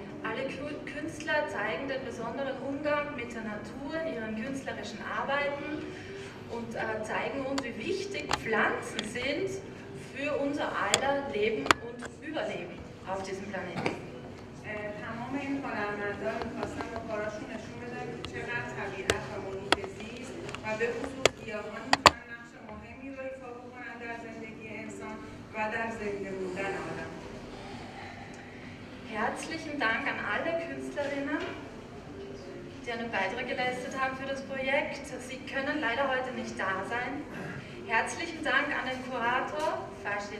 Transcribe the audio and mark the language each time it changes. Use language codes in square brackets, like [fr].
[de] Alle Künstler zeigen den besonderen Umgang mit der Natur in ihren künstlerischen Arbeiten und zeigen uns, wie wichtig Pflanzen sind für unser aller Leben und Überleben auf diesem Planeten. [fa] تمام این هنرمندان می‌خواستن با کاراشون نشون بدن که چقدر طبیعت و محیط زیست و به خصوص گیاهان می‌تونن نقش مهمی رو ایفا بکنن در زندگی انسان و در زنده موندن آدم. [de] Herzlichen Dank an alle Künstlerinnen, die einen Beitrag geleistet haben für das Projekt. Sie können leider heute nicht da sein. Herzlichen Dank an den Kurator Flora.